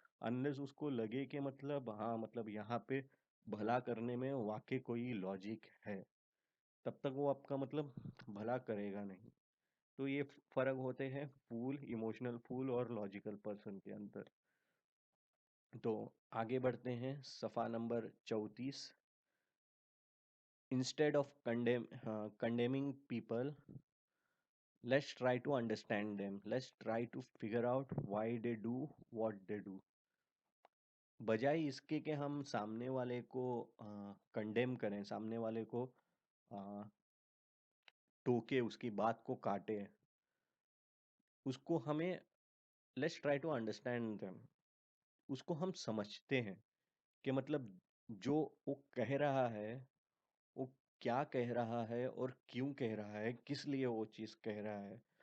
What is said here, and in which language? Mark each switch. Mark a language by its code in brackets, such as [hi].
[hi] Unless उसको लगे कि मतलब हाँ, मतलब यहाँ पे भला करने में वाक़ई कोई लॉजिक है, तब तक वो आपका मतलब भला करेगा नहीं। तो ये फ़र्क होते हैं फूल, इमोशनल फूल और लॉजिकल पर्सन के अंदर। तो आगे बढ़ते हैं, सफ़ा number 34। [en] Instead of condemning people, let's try to understand them. Let's try to figure out why they do what they do. [hi] बजाय इसके कि हम सामने वाले को कंडेम करें, सामने वाले को अ, टोके, उसकी बात को काटे, उसको हमें [en] let's try to understand them, [hi] उसको हम समझते हैं कि मतलब जो वो कह रहा है, वो क्या कह रहा है और क्यों कह रहा है, किस लिए वो चीज़ कह रहा है।